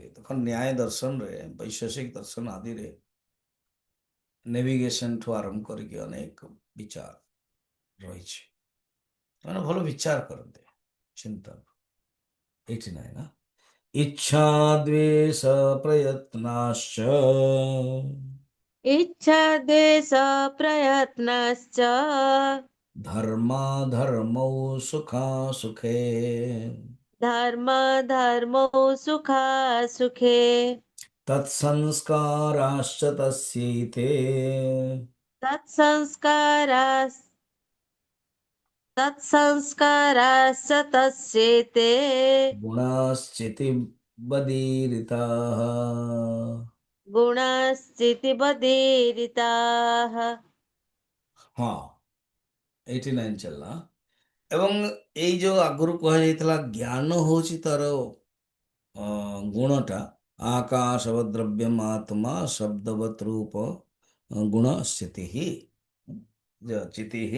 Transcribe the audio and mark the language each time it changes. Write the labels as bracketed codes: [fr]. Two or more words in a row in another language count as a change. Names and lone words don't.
[or] ଦେଖ ନ୍ୟାୟ ଦର୍ଶନରେ, ବୈଶେଷିକ ଦର୍ଶନ ଆଦିରେ ନେଭିଗେସନ ଠୁ ଆରମ୍ଭ କରିକି ଅନେକ ବିଚାର ରହିଛି। ସେମାନେ ଭଲ ବିଚାର କରନ୍ତି, ଚିନ୍ତନ। [sa] 89 ନା? इच्छा द्वेष प्रयत्नाश्च इच्छा द्वेष प्रयत्नश्च धर्माधर्मौ सुखासुखे धर्म धर्मौ सुखासुखे तत्संस्काराश्च तस्यैते तत्संस्कारास् तत्संस्काराश्च तस्येते गुणाश्चिति बदीरिताः। गुणाश्चितिबधीरिताः। [or] ହଁ 89 ଚାଲିଲା। ଏବଂ ଏଇ ଯୋଉ ଆଗରୁ କୁହାଯାଇଥିଲା ଜ୍ଞାନ ହଉଛି ତାର ଗୁଣଟା, [sa] आकाशवत् द्रव्यम् आत्मा शब्दवत् रूप गुण स्थिति हि चिति हि।